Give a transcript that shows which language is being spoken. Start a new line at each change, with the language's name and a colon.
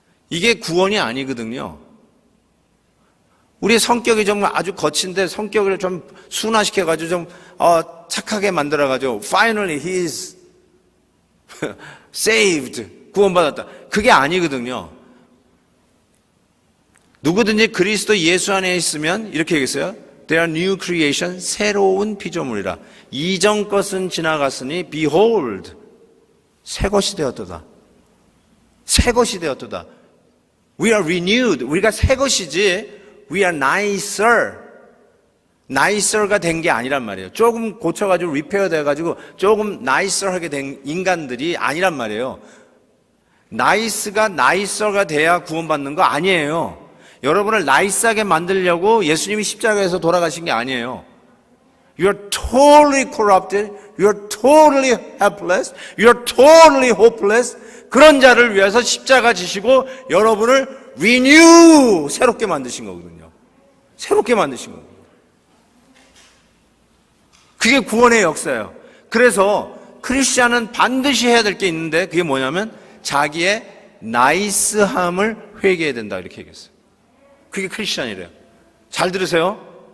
Korean: 이게 구원이 아니거든요. 우리의 성격이 정말 아주 거친데 성격을 좀 순화시켜가지고 좀 착하게 만들어가지고
English: finally he is saved,
Korean: 구원받았다. 그게 아니거든요. 누구든지 그리스도 예수 안에 있으면 이렇게 얘기했어요.
English: They are new creation,
Korean: 새로운 피조물이라. 이전 것은 지나갔으니 behold, 새 것이 되었도다. 새 것이 되었도다.
English: We are renewed.
Korean: 우리가 새 것이지
English: we are nicer.
Korean: nicer가 된 게 아니란 말이에요. 조금 고쳐가지고 리페어 돼가지고 조금 nicer하게 된 인간들이 아니란 말이에요. nice가 nicer가 돼야 구원받는 거 아니에요. 여러분을 나이스하게 만들려고 예수님이 십자가에서 돌아가신 게 아니에요.
English: You are totally corrupted, you're totally helpless, you're totally hopeless.
Korean: 그런 자를 위해서 십자가 지시고 여러분을 renew, 새롭게 만드신 거거든요. 새롭게 만드신 거거든요. 그게 구원의 역사예요. 그래서 크리스찬은 반드시 해야 될 게 있는데 그게 뭐냐면 자기의 나이스함을 회개해야 된다 이렇게 얘기했어요. 그게 크리스찬이래요. 잘 들으세요.